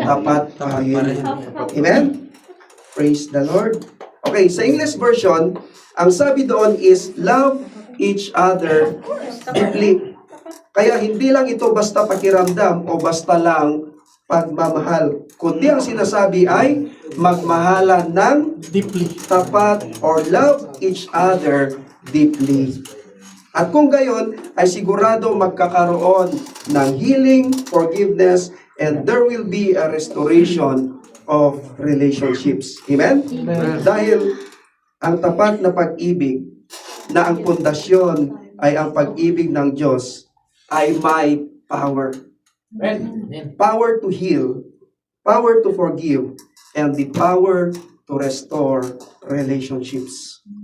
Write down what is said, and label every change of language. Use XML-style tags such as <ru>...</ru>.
<tl>tapat pa rin.</tl> <en>Amen? Praise the Lord.</en> <tl>Okay, sa English version, ang sabi doon is,</tl> <en>love each other deeply.</en> <tl>Kaya hindi lang ito basta pakiramdam o basta lang pagmamahal. Kundi ang sinasabi ay magmahalan ng</tl> <en>Deeply. tapat or love each other deeply.</en> <tl>At kung gayon, ay sigurado magkakaroon ng healing, forgiveness,</tl> <en>and there will be a restoration of relationships.</en> <tl>Amen? Dahil ang tapat na pag-ibig na ang pundasyon ay ang pag-ibig ng Diyos ay may power.</tl> <en>Power to heal, power to forgive, and the power to restore relationships.</en>